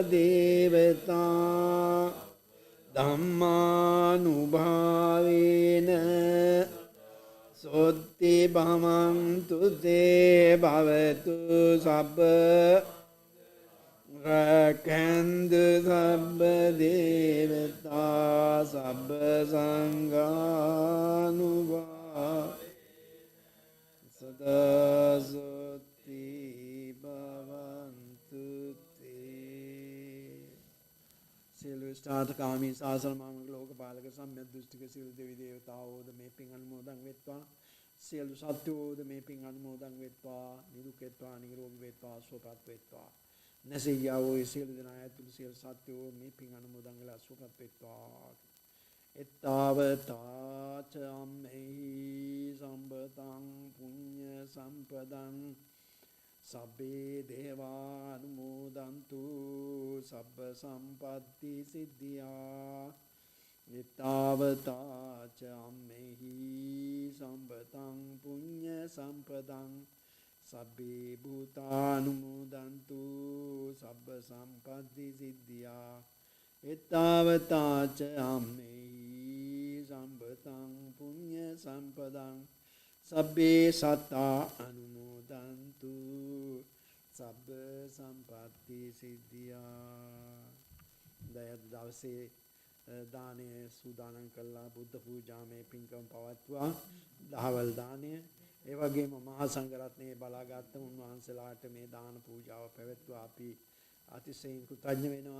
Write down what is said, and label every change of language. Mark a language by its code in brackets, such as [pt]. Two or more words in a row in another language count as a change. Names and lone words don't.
[pi] දේවතා ධම්මානුභාවේන සොත්ති භවන්තු තේ භවතු සබ්බ රක්ඛන්තු සබ්බ දේවතා සබ්බ සංඝානුභා සදා සොත්ති භවන්තු තේ. [si] සියලු ස්ථාතකාමී සාසන මාමක ලෝකපාලක සම්්‍යක් දෘෂ්ටික සියලු දෙවි දේවතාවෝද මේ පින් අනුමෝදන් වෙත්වා. සියලු සත්වෝද මේ පින් අනුමෝදන් වෙත්වා. නිදුක් වෙත්වා, නිරෝගී වෙත්වා, සුවපත් වෙත්වා. නැසීයාවෝ සියලු දෙනා ඇතුළු සියලු සත්වෝ මේ පින් අනුමෝදන් වෙලා සුවපත් වෙත්වා. [pi] එත්තාවතාච අම්මෙහි සම්පතං පුඤ්ඤ සම්පදං සබ්බේ දේවානුමෝදන්තු සබ්බ සම්පatti සිද්ධියා Ittavata ca ammehi sampatang punya sampadang sabbe bhutanumodantu sabba sampatti siddhya. Ittavata ca ammehi sampatang punya sampadang sabbe satta anumodantu sabba sampatti siddhya. [si] දවසේ දානය සූදානම් කළා බුද්ධ පූජාමේ පින්කම් පවත්වා දහවල් දානය ඒ වගේම මහා සංඝරත්නයේ බලාගත් උන්වහන්සේලාට මේ දාන පූජාව පැවැත්වුවා. අපි අතිශයින් කෘතඥ වෙනවා.